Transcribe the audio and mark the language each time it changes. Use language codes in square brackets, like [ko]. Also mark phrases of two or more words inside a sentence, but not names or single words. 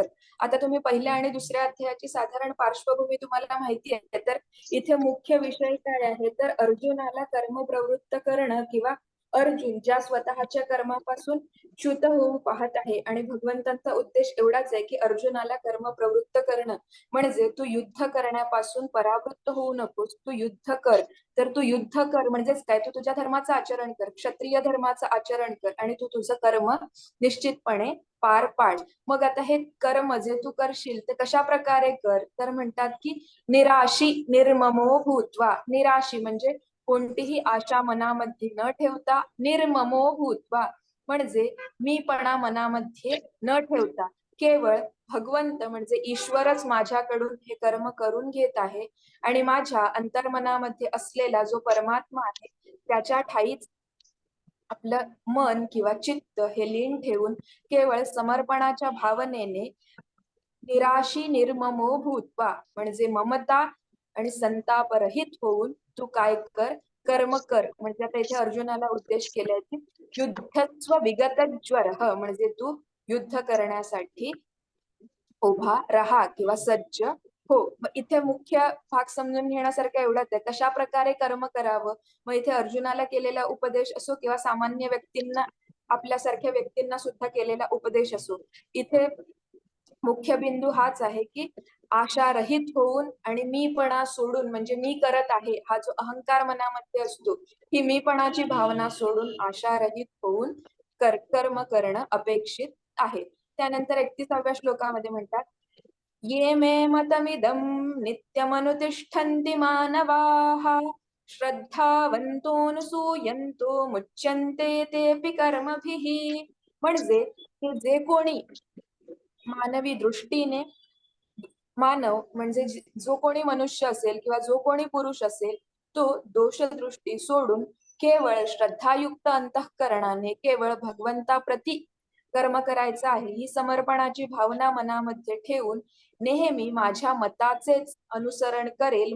[mr] आता तुम्ही पहिल्या आणि दुसऱ्या अध्यायाची साधारण पार्श्वभूमी तुम्हाला माहिती आहे, तर इथे मुख्य विषय काय आहे तर अर्जुनाला कर्मप्रवृत्त करणं किंवा अर्जुन ज्या स्वतःच्या कर्मापासून च्युत होऊ पाहत आहे आणि भगवंतांचा उद्देश एवढाच आहे की अर्जुनाला कर्म प्रवृत्त करणं, म्हणजे तू युद्ध करण्यापासून परावृत्त होऊ नकोस, तू युद्ध कर. तर तू युद्ध कर म्हणजेच काय, तू तुझ्या धर्माचं आचरण कर, क्षत्रिय धर्माचं आचरण कर आणि तू तुझं कर्म निश्चितपणे पार पाड. मग आता हे कर्म जे तू करशील ते कशा प्रकारे कर तर म्हणतात की [sa] निराशी निर्ममो भूत्वा. [mr] निराशी म्हणजे कोणतीही आशा मनामध्ये न ठेवता, [sa] निर्ममो भूत्वा [mr] म्हणजे मीपणा मनामध्ये न ठेवता केवळ भगवंत म्हणजे ईश्वरच माझ्याकडून हे कर्म करून घेत आहे आणि माझ्या अंतर्मनामध्ये असलेला जो परमात्मा आहे त्याच्या ठाईच आपलं मन किंवा चित्त हे लीन ठेवून केवळ समर्पणाच्या भावनेने [sa] निराशी निर्ममो भूत्वा [mr] म्हणजे ममता आणि संतापरहित होऊन तू काय कर, कर्म कर. म्हणजे आता इथे अर्जुनाला उद्देश केलाय की [sa] युद्धस्व विगत ज्वर, [mr] म्हणजे तू युद्ध करण्यासाठी उभा राहा किंवा सज्ज हो. मग इथे मुख्य भाग समजून घेण्यासारखा एवढाच आहे, कशा प्रकारे कर्म करावं. मग इथे अर्जुनाला केलेला उपदेश असो किंवा सामान्य व्यक्तींना, आपल्यासारख्या व्यक्तींना सुद्धा केलेला उपदेश असो, इथे मुख्य बिंदू हाच आहे की आशारहित होऊन आणि मीपणा सोडून, म्हणजे मी करत आहे हा जो अहंकार मनामध्ये असतो, ही मीपणाची भावना सोडून आशारहित होऊन कर्म करणं अपेक्षित आहे. त्यानंतर 31व्या श्लोकामध्ये म्हणतात, [sa] ये मे मतमिदं नित्यमनुतिष्ठन्ति मानवाः श्रद्धावन्तोऽनुसूयन्तो मुच्यन्ते तेऽपि कर्मभिः. [mr] म्हणजे हे जे कोणी मानवी दृष्टीने, मानव म्हणजे जो कोणी मनुष्य असेल किंवा जो कोणी पुरुष असेल तो दोषदृष्टी सोडून केवळ श्रद्धायुक्त अंतःकरणाने केवळ भगवंताप्रती कर्म करायचं आहे, ही समर्पणाची भावना मनामध्ये ठेवून नेहमी माझ्या मताचेच अनुसरण करेल.